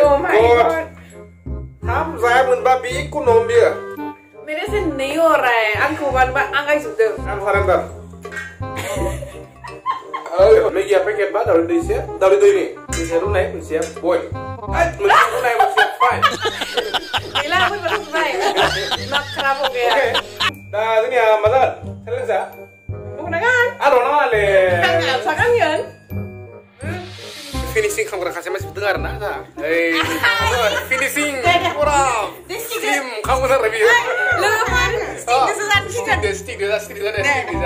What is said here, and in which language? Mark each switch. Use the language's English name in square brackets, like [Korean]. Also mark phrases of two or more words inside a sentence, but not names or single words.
[Bodo] खाम जायामोनबा बे इक'नम बियो [Hindi] मेरे से नहीं हो रहा है [Bodo] आंखौ बानबा आंगाय जोबदों आं सारेन्डार मेगिया पेकेट बा दाउदै दैसे दाउदै दैनि दैसे रुनाय मोनसेया बयल मोनसे रुनाय मोनसेया फाइन गैला आंबो रुबाय [Hindi] मा खराब हो गया [Bodo] दा जोंनिया मा जागोन चेलेन्जआ बुंनांगोन आर'नाङाले आं सागानगोन फिनिशिं खालामग्रा खासे मानसि दं आरोना जा फिनिशिं स्लिम खालामगोन आरो बियो लोगोफोर स्टिक जा